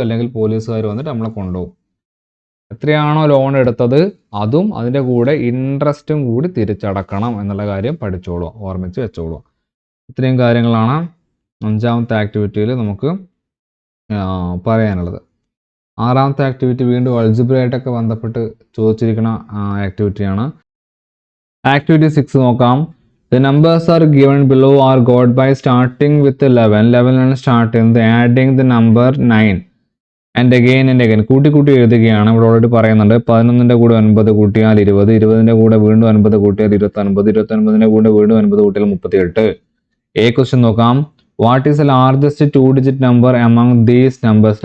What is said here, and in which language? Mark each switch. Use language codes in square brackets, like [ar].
[ml] അല്ലെങ്കിൽ പോലീസുകാർ വന്നിട്ട് നമ്മളെ കൊണ്ടുപോകും. എത്രയാണോ ലോൺ എടുത്തത് അതും അതിൻ്റെ കൂടെ ഇൻട്രസ്റ്റും കൂടി തിരിച്ചടക്കണം എന്നുള്ള കാര്യം പഠിച്ചോളൂ, ഓർമ്മിച്ച് വെച്ചോളൂ. ഇത്രയും കാര്യങ്ങളാണ് 5ാമത്തെ ആക്ടിവിറ്റിയിൽ നമുക്ക് പറയാനുള്ളത്. 6ാമത്തെ ആക്ടിവിറ്റി വീണ്ടും അൾജിബ്രയായിട്ടൊക്കെ ബന്ധപ്പെട്ട് ചോദിച്ചിരിക്കുന്ന ആക്ടിവിറ്റിയാണ്. ആക്ടിവിറ്റി 6 നോക്കാം. [en] The numbers are given below are got by starting with 11. [ml] 11 ആണ് സ്റ്റാർട്ട് ചെയ്യുന്നത്. [en] adding the number 9 and again [ml] കൂട്ടി എഴുതുകയാണ്. ഇവിടെ ഓൾറെഡി പറയുന്നുണ്ട്. 11ന്റെ കൂടെ 9 കൂട്ടിയാൽ 20, 20ന്റെ കൂടെ വീണ്ടും 9 കൂട്ടിയാൽ 29, 29ന്റെ കൂടെ വീണ്ടും 9 കൂട്ടിയാൽ 38. ക്വസ്റ്റ്യൻ നോക്കാം. [en] What is the largest 2-digit number among these numbers?